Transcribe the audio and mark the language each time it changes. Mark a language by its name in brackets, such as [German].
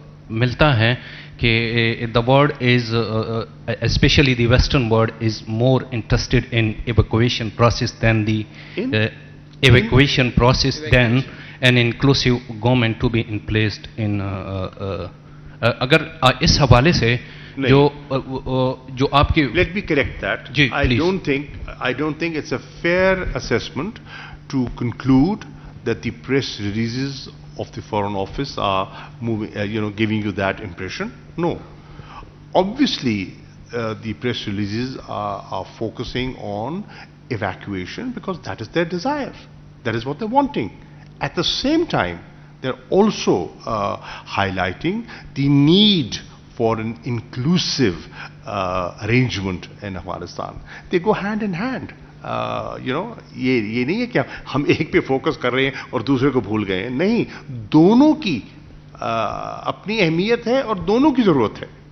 [Urdu] ملتا ہے کہ [English] the world is especially the western world is more interested in evacuation process than the evacuation process than an inclusive government to be in placed in [Urdu] اگر اس حوالے سے جو آپ کی [English] let me correct that. [Urdu] جی [English] I don't think it's a fair assessment to conclude that the press releases of the Foreign Office are moving, giving you that impression. No. Obviously, the press releases are focusing on evacuation because that is their desire. That is what they're wanting. At the same time, they're also highlighting the need for an inclusive arrangement in Afghanistan. They go hand in hand. [Urdu] یہ نہیں ہے کہ ہم ایک پہ focus کر رہے ہیں اور دوسرے کو بھول گئے ہیں. نہیں، دونوں کی اپنی اہمیت ہے اور دونوں کی ضرورت ہے.